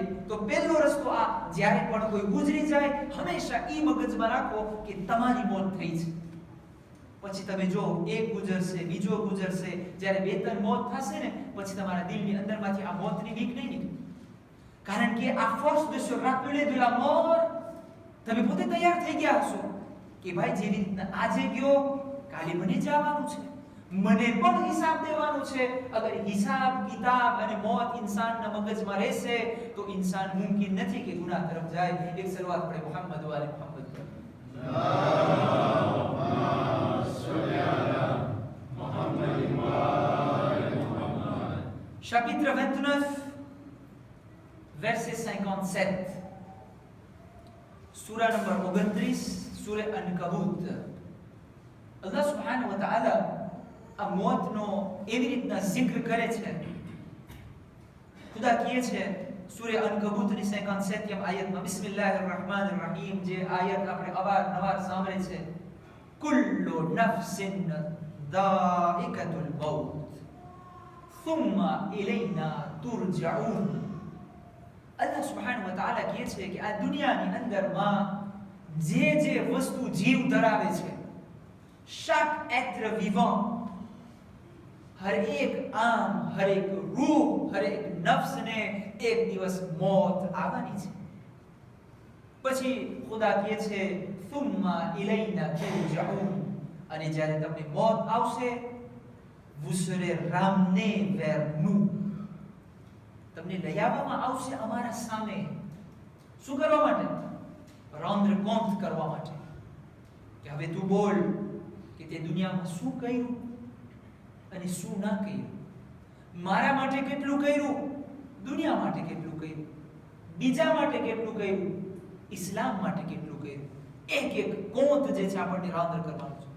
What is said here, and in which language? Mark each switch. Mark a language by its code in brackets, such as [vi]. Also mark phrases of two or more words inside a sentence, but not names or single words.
[gu] તો પહેલો રસ્તો આ, જ્યારે પણ કોઈ ગુજરી જાય, હંમેશા એ મગજમાં રાખો કે તમારી મોત થઈ છે. પછી તમે જો એક ગુજરશે, બીજો ગુજરશે, જ્યારે બે ત્રણ મોત થશે ને, પછી તમારા દિલની અંદરમાંથી આ મોતની બીક નહીં નીકળે. કારણ કે આ ફોર્સ [fr] de se rappeler de la mort, [gu] તમે પોતે તૈયાર થઈ ગયા હશો કે ભાઈ જેવી રીતના આજે ગયો, કાલે મને જવાનું છે, મને પણ હિસાબ દેવાનો છે. અગર હિસાબ કિતાબ અને મોત ઇન્સાનના મગજમાં રહેશે તો ઇન્સાન મુમકિન નથી કે ગુનાહ તરફ જાય. એક સલવાત પડે [ar] محمد وآل محمد [gu] પર. [ar] اللهم صل على محمد وآل محمد. [fr] Chapitre 29 verset 57. [en] Surah number 29, surah Ankabut. [ar] الله سبحانه وتعالى [gu] આ મોતનો એવી રીતના જિક્ર કરે છે. ખુદા કહે છે સૂરા અનકબૂતની 57મી આયતમાં, [ar] بسم الله الرحمن الرحيم, [gu] જે આયત આપણે અવારનવાર સાંભળે છે, [ar] كل نفس ذائقة الموت ثم إلينا ترجعون. الله سبحانه وتعالى [gu] કહે છે કે આ દુનિયાની અંદરમાં જે વસ્તુ જીવ ધરાવે છે, [fr] chaque être vivant, [hi] हर एक आम, हर एक रूह, हर एक नफ्स ने एक [gu] દિવસ મોત આવવાની છે. પછી ખુદા કહે છે [ar] ثم إلينا ترجعون, [gu] અને જ્યારે તમને મોત આવશે, [fr] vous serez ramenés vers nous, [gu] તમને લઈ આવવામાં આવશે અમારા સામે. શું કરવા માટે? [fr] rendre compte [gu] કરવા માટે કે હવે તું બોલ કે તે દુનિયામાં શું કર્યું અને શું ના કર્યું. મારા માટે કેટલું કર્યું, દુનિયા માટે કેટલું કર્યું, બીજા માટે કેટલું કર્યું, ઇસ્લામ માટે કેટલું કર્યું. એક એક કોંત જે છે આપણને રાંધર કરવાનું છે.